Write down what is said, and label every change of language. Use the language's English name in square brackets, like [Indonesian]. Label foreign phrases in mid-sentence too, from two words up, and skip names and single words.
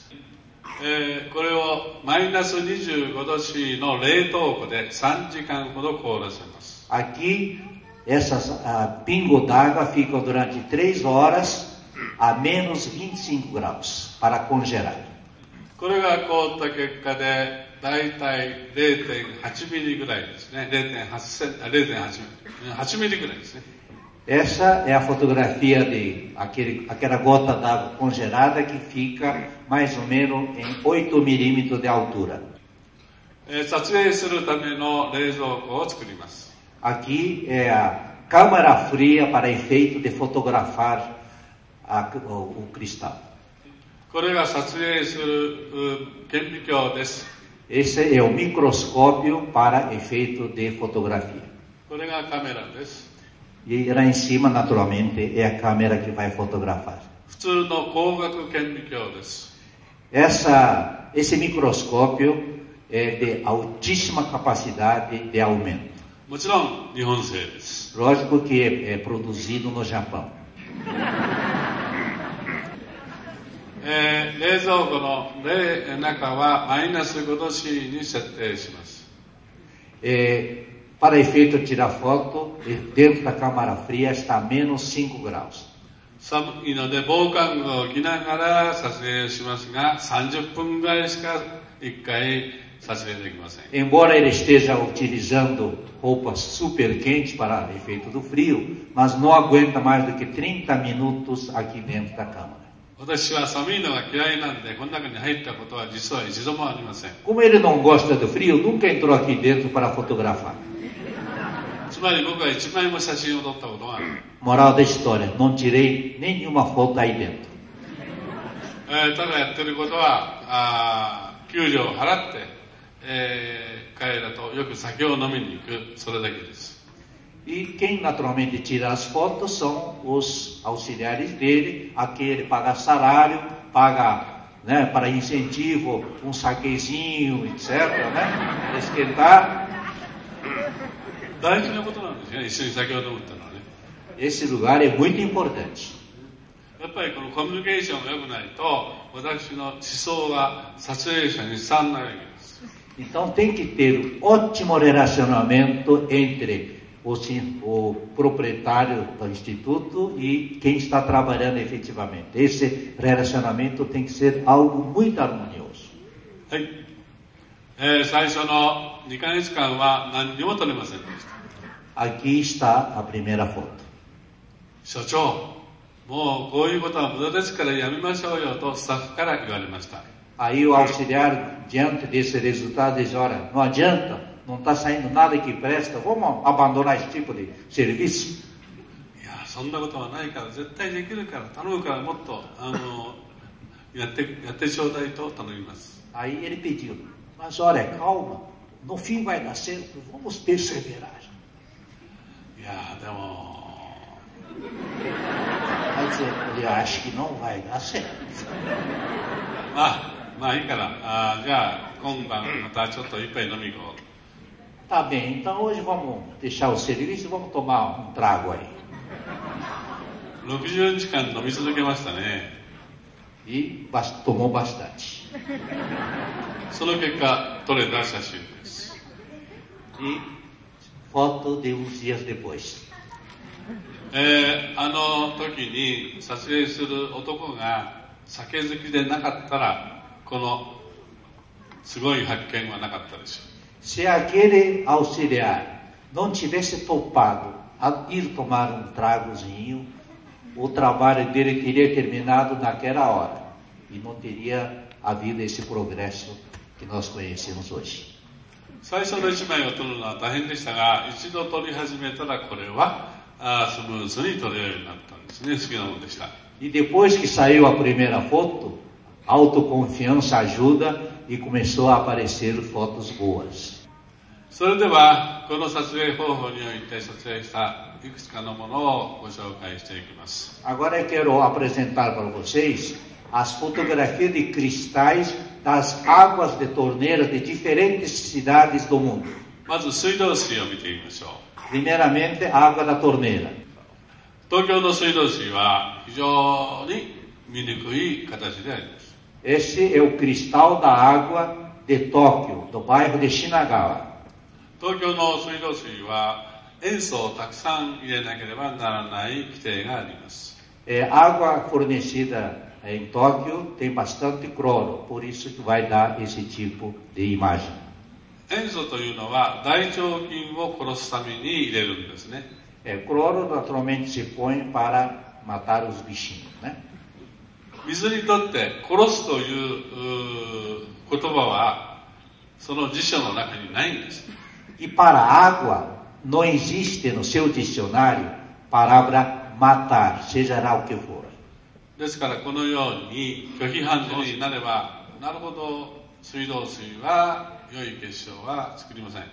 [Japanese] これをマイナス25度 C の冷凍庫で3時間ほど凍らせます。 [Portuguese] Aqui, essas pingo d'água ficam durante 3 horas a menos 25 graus para congelar. [Japanese] これが凍った結果でだいたい 0.8 ミリぐらいですね。0.8 ミリぐらいですね。 [Portuguese] Essa é a fotografia de aquela gota d'água congelada que fica mais ou menos em 8 milímetros de altura. [Japanese] 撮影するための冷蔵庫を作ります。 [Portuguese] Aqui é a câmara fria para efeito de fotografar o cristal. [Japanese] これが撮影する顕微鏡です。 [Portuguese] Esse é o microscópio para efeito de fotografia. [Japanese] これがカメラです。 [Portuguese] E lá em cima, naturalmente, é a câmera que vai fotografar. [Japanese] 普通の光学顕微鏡です。 [Portuguese] Esse microscópio é de altíssima capacidade de aumento. [Japanese] もちろん日本製です。 [Portuguese] Lógico que é produzido no Japão. [Japanese] 冷蔵庫の中はマイナス5度 C に設定します。 [Portuguese] Para efeito de tirar foto, dentro da câmara fria está a menos 5 graus. [Japanese] 寒いので防寒具を着ながら撮影しますが、30分ぐらいしか1回撮影できません。 [Portuguese] Embora ele esteja utilizando roupas super quentes para efeito do frio, mas não aguenta mais do que 30 minutos aqui dentro da câmara. [Japanese] 私は寒いのが嫌いなんで、この中に入ったことは実は一度もありません。 [Portuguese] Como ele não gosta do frio, nunca entrou aqui dentro para fotografar. [Japanese] つまり僕は一枚も写真を撮ったことがない。 [Portuguese] Moral da história, não tirei nenhuma foto aí dentro. [Japanese] ただやってることは、給料を払って、彼らとよく酒を飲みに行く、それだけです。 [Portuguese] E quem naturalmente tira as fotos são os auxiliares dele, a que ele paga salário, paga, né, para incentivo, um saquezinho, etc., né, esquentar. [Japanese] 大事なことなんですよね、一緒に酒を飲むってのはね。 [Portuguese] Esse lugar é muito importante. [Japanese] やっぱりこのコミュニケーションが良くないと、私の思想が撮影者に伝わらないわけです。 [Portuguese] Então tem que ter ótimo relacionamento entre o proprietário do instituto e quem está trabalhando efetivamente. Esse relacionamento tem que ser algo muito harmonioso. [Japanese] はい。最初の2ヶ月間は何にも撮れませんでした。 [Portuguese] Aqui está a primeira foto. [Japanese] 所長、もうこういうことは無駄ですからやめましょうよとスタッフから言われました。 [Portuguese] Aí o auxiliar, diante desse resultado, diz: olha, não adianta, não está saindo nada que presta, vamos abandonar esse tipo de serviço. [Japanese] いや、そんなことはないから絶対できるから頼むからもっとやってちょうだいと頼みます。 [Portuguese] Aí ele pediu: mas olha, calma, no fim vai dar certo, vamos perseverar. [Japanese] いや、でも [Portuguese] Mas ele acha que não vai dar certo. [Japanese] まあいいから、じゃあ今晩またちょっと一杯飲み行こう。 [Portuguese] Tá bem, então hoje vamos deixar o serviço e vamos tomar um trago aí. [Japanese] 60 日間飲み続けましたね。 [Portuguese] E tomou bastante. [Japanese] その結果撮れた写真です。 [Portuguese] E foto de uns dias depois. [Japanese] あの時に撮影する男が酒好きでなかったらこのすごい発見はなかったでしょう。 [Portuguese] Se aquele auxiliar não tivesse topado a ir tomar um tragozinho, o trabalho dele teria terminado naquela hora e não teria havido esse progresso que nós conhecemos hoje. [Japanese] 最初の1枚を撮るのは大変でしたが、一度撮り始めたらこれはスムーズに撮れるようになったんですね。好きなものでした。 [Portuguese] E depois que saiu a primeira foto, a autoconfiança ajuda e começou a aparecer fotos boas. [Japanese] それではこの撮影方法において撮影したいくつかのものをご紹介していきます。 [Portuguese] Agora eu quero apresentar para vocês as fotografias de cristais das águas de torneira de diferentes cidades do mundo. [Japanese] まず水道水を見てみましょう。 [Portuguese] Primeiramente, a água da torneira. [Japanese] 東京の水道水は非常に見にくい形であります。 [Portuguese] Esse é o cristal da água de Tóquio, do bairro de Shinagawa. [Japanese] 東京の水道水は塩素をたくさん入れなければならない規定があります。 [Portuguese] Água fornecida em Tóquio tem bastante cloro, por isso que vai dar esse tipo de imagem. [Japanese] 塩素というのは大腸菌を殺すために入れるんですね。 [Portuguese] Cloro naturalmente se põe para matar os bichinhos, né? [Japanese] 水にとって殺すという言葉はその辞書の中にないんです。 [Portuguese] E para água, não existe no seu dicionário palavra matar, seja lá o que for. [Japanese] ですからこのように拒否反応になれば、なるほど水道水は良い結晶は作りません。